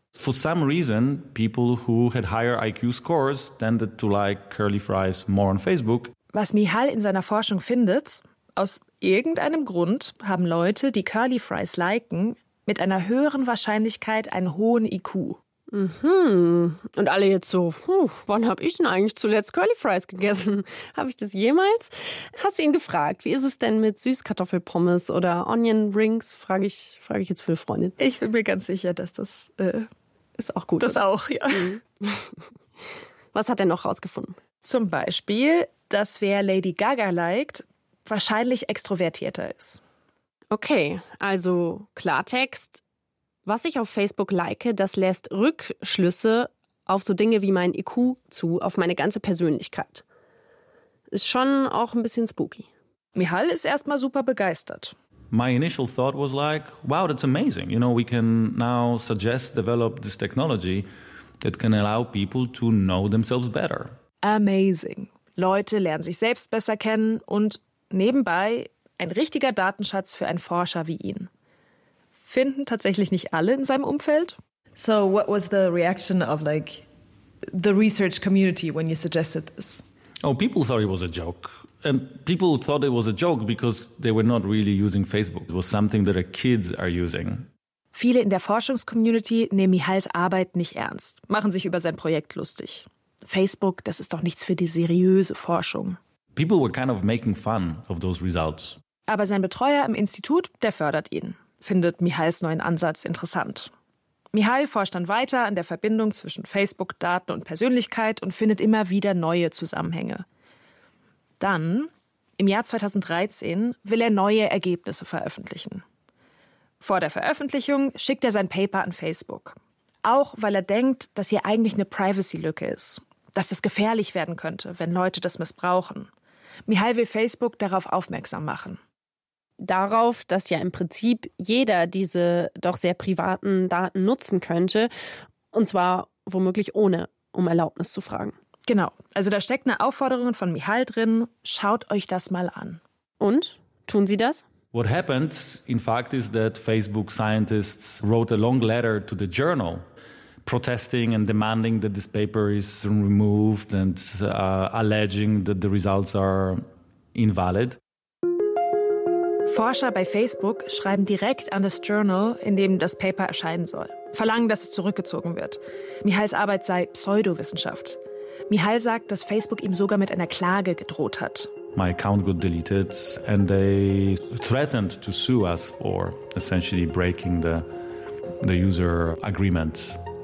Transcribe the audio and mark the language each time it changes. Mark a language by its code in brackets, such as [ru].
[en] For some reason, people who had higher IQ scores tended to like curly fries more on Facebook. [de] Was Michal in seiner Forschung findet, aus irgendeinem Grund haben Leute, die curly fries liken, mit einer höheren Wahrscheinlichkeit einen hohen IQ. Mhm. Und alle jetzt so, wann habe ich denn eigentlich zuletzt curly fries gegessen? Habe ich das jemals? Hast du ihn gefragt, wie ist es denn mit Süßkartoffelpommes oder Onion Rings? Frage ich jetzt viele Freunde. Ich bin mir ganz sicher, dass das ist auch gut. Das oder? Auch, ja. Mhm. Was hat er noch rausgefunden? Zum Beispiel, dass wer Lady Gaga liked, wahrscheinlich extrovertierter ist. Okay, also Klartext. Was ich auf Facebook like, das lässt Rückschlüsse auf so Dinge wie mein IQ zu, auf meine ganze Persönlichkeit. Ist schon auch ein bisschen spooky. Michal ist erstmal super begeistert. [en] My initial thought was like, wow, that's amazing. You know, we can now suggest, develop this technology that can allow people to know themselves better. Amazing. [de] Leute lernen sich selbst besser kennen und nebenbei ein richtiger Datenschatz für einen Forscher wie ihn. Finden tatsächlich nicht alle in seinem Umfeld? [en] So, what was the reaction of like the research community when you suggested this? Oh, people thought it was a joke. And people thought it was a joke because they were not really using Facebook. It was something that our kids are using. [de] Viele in der Forschungscommunity nehmen Michals Arbeit nicht ernst, machen sich über sein Projekt lustig. Facebook, das ist doch nichts für die seriöse Forschung. [en] People were kind of making fun of those results. [de] Aber sein Betreuer im Institut, der fördert ihn. Findet Michals neuen Ansatz interessant. Michal forscht dann weiter an der Verbindung zwischen Facebook-Daten und Persönlichkeit und findet immer wieder neue Zusammenhänge. Dann, im Jahr 2013, will er neue Ergebnisse veröffentlichen. Vor der Veröffentlichung schickt er sein Paper an Facebook. Auch weil er denkt, dass hier eigentlich eine Privacy-Lücke ist. Dass es gefährlich werden könnte, wenn Leute das missbrauchen. Michal will Facebook darauf aufmerksam machen. Darauf, dass ja im Prinzip jeder diese doch sehr privaten Daten nutzen könnte. Und zwar womöglich ohne, um Erlaubnis zu fragen. Genau. Also da steckt eine Aufforderung von Michal drin. Schaut euch das mal an. Und? Tun Sie das? [en] What happened, in fact, is that Facebook scientists wrote a long letter to the journal, protesting and demanding that this paper is removed and alleging that the results are invalid. [de] Forscher bei Facebook schreiben direkt an das Journal, in dem das Paper erscheinen soll. Verlangen, dass es zurückgezogen wird. Michals Arbeit sei Pseudowissenschaft. Michal sagt, dass Facebook ihm sogar mit einer Klage gedroht hat. [en] My account got deleted and they threatened to sue us for essentially breaking the user agreement.